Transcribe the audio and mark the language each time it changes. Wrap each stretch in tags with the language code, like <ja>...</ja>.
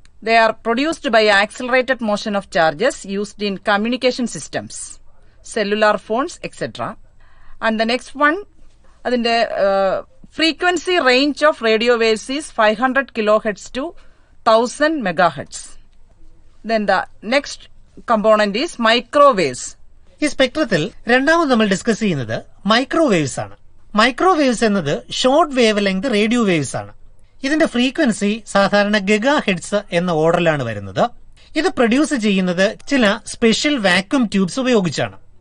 <en>They are produced by accelerated motion of charges used in communication systems, cellular phones etcetera. And the next one, അതിന്റെ frequency range of radio waves is 500 kHz to 1000 MHz. Then the next component is microwaves.</en> <ml>ഈ സ്പെക്ട്രത്തിൽ രണ്ടാമത് നമ്മൾ discuss ചെയ്യുന്നത് microwaves ആണ്. Microwaves എന്നത് short wave length radio waves ആണ്. ഇതിന്റെ frequency സാധാരണ ഗഗാ ഹെഡ്സ് എന്ന ഓർഡറിലാണ് വരുന്നത്. ഇത് പ്രൊഡ്യൂസ് ചെയ്യുന്നത് ചില സ്പെഷ്യൽ വാക്യൂം ട്യൂബ്സ് ഉപയോഗിച്ചാണ്.</ml>